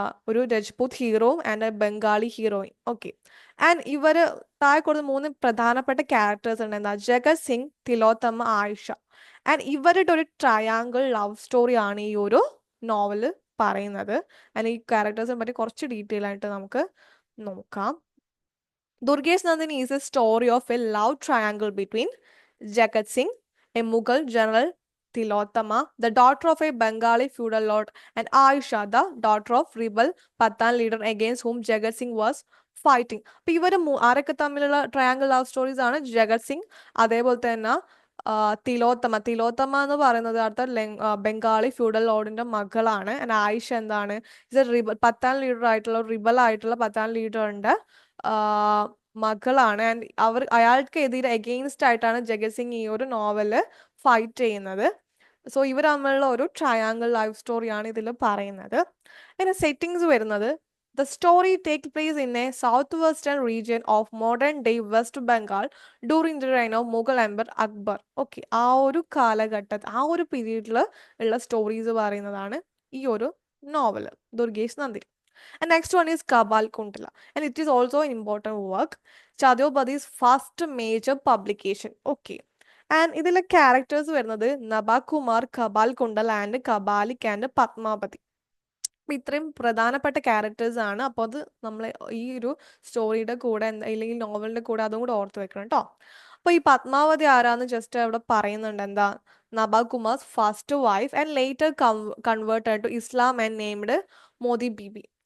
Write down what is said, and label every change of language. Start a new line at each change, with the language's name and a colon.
Malayalam: ഒരു Rajput ഹീറോയും and A Bengali heroine. Okay. And ഇവർ താഴെ കൊടുത്ത 3 പ്രധാനപ്പെട്ട ക്യാരക്ടേഴ്സ് ഉണ്ട്. എന്താ? ജഗത് സിംഗ്, തിലോത്തമ, ആയിഷ. ആൻഡ് ഇവരുടെ ഒരു ട്രയാങ്കിൾ ലവ് സ്റ്റോറി ആണ് ഈ ഒരു നോവല് പറയുന്നത്. ആൻഡ് ഈ ക്യാരക്ടേഴ്സിനെ പറ്റി കുറച്ച് ഡീറ്റെയിൽ ആയിട്ട് നമുക്ക് നോക്കാം.
English: Durgesh Nandini is a story of a love triangle between Jagat Singh, a Mughal general, Tilottama, the daughter of a Bengali feudal lord, and Aisha, the daughter of rebel Pathan leader against whom Jagat Singh was fighting.
Malayalam: അപ്പോൾ ഇവർ ആരൊക്കെ തമ്മിലുള്ള triangle love stories ആണ്? ജഗത് സിംഗ്, അതേപോലെ തന്നെ തിലോത്തമ എന്ന് പറയുന്നത് അടുത്ത ബംഗാളി ഫ്യൂഡൽ ലോർഡിന്റെ മകളാണ്. ആയിഷ എന്താണ്? ഇത് പത്താൻ ലീഡർ ആയിട്ടുള്ള റിബൽ ആയിട്ടുള്ള പത്താൻ ലീഡറിന്റെ മകളാണ്. ആൻഡ് അയാൾക്ക് എതിരെ എഗെയിൻസ്റ്റ് ആയിട്ടാണ് ജഗത് സിംഗ് ഈ ഒരു നോവല് ഫൈറ്റ് ചെയ്യുന്നത്. സോ ഇവർ തമ്മിലുള്ള ഒരു ട്രയാങ്കിൾ ലൈഫ് സ്റ്റോറിയാണ് ഇതിൽ പറയുന്നത്. പിന്നെ സെറ്റിങ്സ് വരുന്നത്,
English: the story takes place in a southwestern region of modern-day West Bengal during the reign of Mughal Emperor Akbar.
Malayalam: Okay, ആ ഒരു കാലഘട്ടത്തിൽ ആ ഒരു പീരീഡിൽ ഉള്ള സ്റ്റോറീസ് പറയുന്നതാണ് ഈ ഒരു novel Durgesh Nandini.
English: And next one is Kabal Kuntala, and it is also an important work. Chadyopathi's first major publication. Okay.
Malayalam: And ഇതിലെ ക്യാരക്ടേഴ്സ് വരുന്നത് നബകുമാർ, കബാൽ കുണ്ടൽ ആൻഡ് കബാലിക് ആൻഡ് പത്മാവതി. അപ്പം ഇത്രയും പ്രധാനപ്പെട്ട ക്യാരക്ടേഴ്സ് ആണ്. അപ്പോൾ അത് നമ്മൾ ഈ ഒരു സ്റ്റോറിയുടെ കൂടെ അല്ലെങ്കിൽ നോവലിന്റെ കൂടെ അതും കൂടെ ഓർത്ത് വെക്കണം കേട്ടോ. അപ്പോൾ ഈ പത്മാവതി ആരാന്ന് ജസ്റ്റ് അവിടെ പറയുന്നുണ്ട്. എന്താ?
English: Nabakumar's first wife and later converted to Islam and named Modi Bibi.